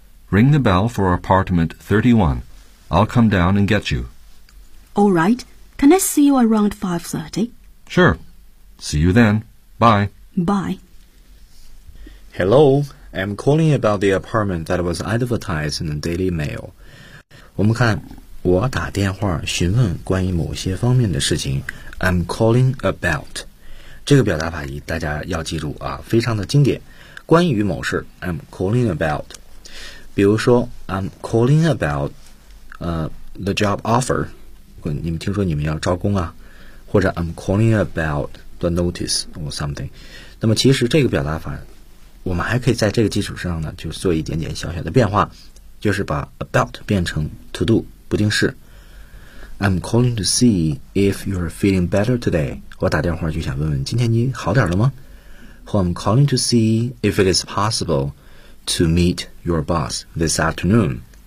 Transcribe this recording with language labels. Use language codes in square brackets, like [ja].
[en] Ring the bell for apartment 31. I'll come down and get you. All right. Can I see you around 5:30? Sure. See you then. Bye. Bye. Hello. I'm calling about the apartment that was advertised in the Daily Mail. [zh] 我们看，我打电话询问关于某些方面的事情。 [en] I'm calling about. [zh] 这个表达法语大家要记住啊，非常的经典。关于某事 [en] ，I'm calling about. [zh] 比如说 [en] ，I'm calling about, the job offer. [zh] 你们听说你们要招工啊？或者 [en] I'm calling about the notice or something. [zh] 那么其实这个表达法，我们还可以在这个基础上呢，就做一点点小小的变化，就是把 about 变成 to do 不定式。 [en] I'm calling to see if you're feeling better today. [zh] 我打电话就想问问今天你好点了吗？或 [en] I'm calling to see if it is possible to meet your boss this afternoon.